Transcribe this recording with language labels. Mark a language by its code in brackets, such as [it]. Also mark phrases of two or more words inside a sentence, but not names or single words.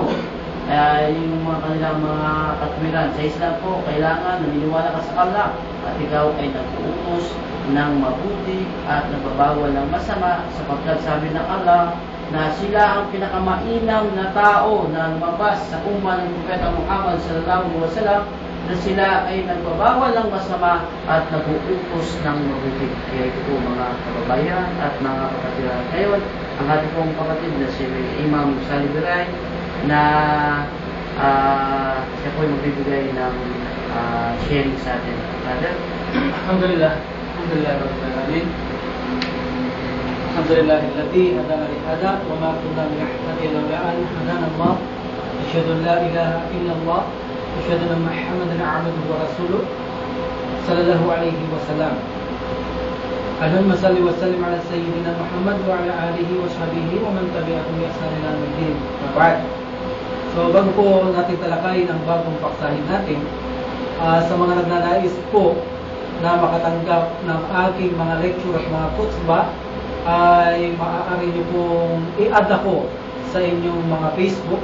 [tl] Yung mga kanilang mga katwiran sa Islam po, kailangan naniniwala ka sa Allah at ikaw ay nag-uutos ng mabuti at nagbabawal ng masama, sapagkat sabi ng Allah na sila ang pinakamainam na tao na lumabas sa umma ng Propeta Muhammad [ar] صلى الله عليه وسلم, [tl] na sila ay nagbabawal ng masama at nag-uutos ng mabuti. Kaya ito po mga kababayan at mga kapatid. Ngayon, ang ating pong kapatid na si Imam Salibiray na siya po ay magbibigay ng sharing sa atin. Father? [ar] Alhamdulillah. الحمد لله رب العالمين. الحمد لله الذي هدانا لهذا وما كنا لنهتدي لولا أن هدانا الله. أشهد أن لا إله إلا الله وأشهد أن محمدا عبده ورسوله صلى الله عليه وسلم. اللهم صل وسلم على سيدنا محمد وعلى آله وصحبه ومن تبعهم بإحسان إلى يوم الدين. Ba'd. [tl] So bago po natin talakayin ang bagong paksahin natin, sa mga nagnanais po na makatanggap ng aking mga lecture at mga kutsba, ay maaari nyo pong i-add ako sa inyong mga Facebook.